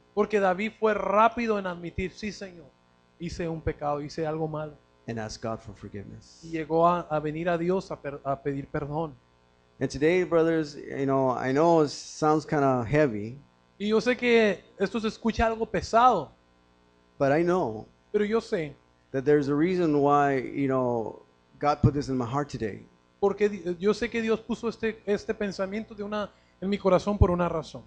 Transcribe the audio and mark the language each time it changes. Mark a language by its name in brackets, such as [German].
[Spanish] porque David fue rápido en admitir, sí Señor, hice un pecado, hice algo malo. [English] And ask God for forgiveness. [Spanish] Y llegó a venir a Dios a pedir perdón. [English] And today, brothers, you know, I know it sounds kind of heavy, [Spanish] Y yo sé que esto se escucha algo pesado, [English] but I know [Spanish] pero yo sé, [English] that there's a reason why, you know, God put this in my heart today. [Spanish] porque yo sé que Dios puso este pensamiento en mi corazón por una razón.